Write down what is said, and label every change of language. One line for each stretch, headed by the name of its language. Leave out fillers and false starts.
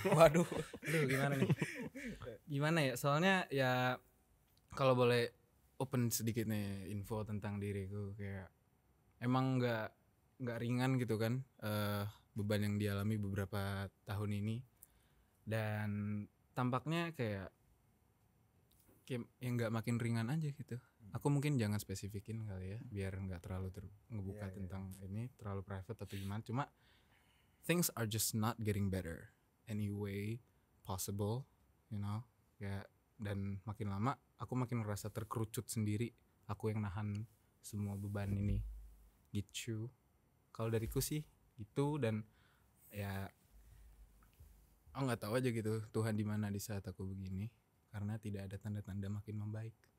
Indonesian: Waduh gimana nih, gimana ya, soalnya ya kalau boleh open sedikit nih info tentang diriku, kayak emang nggak ringan gitu kan, beban yang dialami beberapa tahun ini, dan tampaknya kayak yang nggak makin ringan aja gitu. Aku mungkin jangan spesifikin kali ya, biar nggak terlalu ngebuka tentang ini terlalu private atau gimana.
English: Cuma things are just not getting better any way possible, you know.
Indonesian: Kayak dan makin lama aku makin ngerasa terkerucut sendiri. Aku yang nahan semua beban ini, gitu. Kalau dariku sih gitu, dan ya aku nggak tahu aja gitu Tuhan di mana di saat aku begini, karena tidak ada tanda-tanda makin membaik.